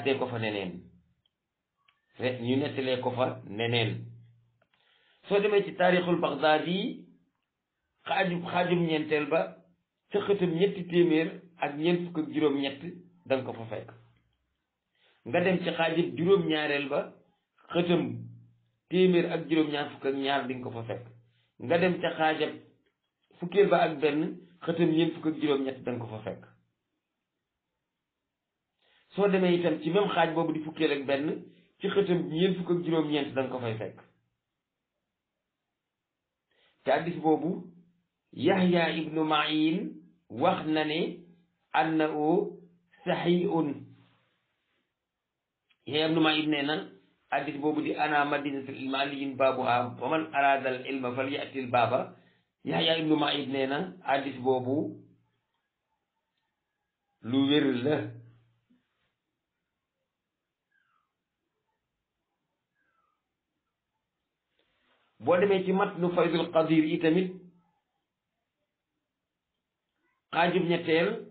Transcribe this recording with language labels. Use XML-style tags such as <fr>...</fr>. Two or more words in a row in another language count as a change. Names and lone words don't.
<wo>ko fa neneen ñu nettalee ko fa neneen soo demee ci taarixul Bagdaadi xaajum ñeenteel ba ca xëtam ñetti téeméer ak ñeent fukk ak juróom-ñett da nga ko fa fekk nga dem ci xaajub juróom-ñaareel ba xëtam téeméer ak juróom-ñaar fukk ak ñaar di nga ko fa fekk nga dem ca xaajab fukkeel ba ak benn xëtam ñeent fukk ak juróom-ñett da nga ko fa fekk soo demee itam ci même xaaj boobu di fukkeel ak benn ci xëtam ñeent fukk ak juróom-ñeent da nga ko fay fekk te hadiis boobu Yahya ibnu Ma'in wax na ne</wo> <ar>أنه صحيح</ar> <wo>Yahya ibnu Ma'in nee na hadiis boobu di</wo> <ar>أنا مدينة العلم علي بابها ومن أراد العلم فليأت الباب</ar> <wo>Yahya ibnu Ma'in nee na hadiis boobu lu wér la boo demee ci matnu faydul qadir yi tamit xaajub ñetteel</wo>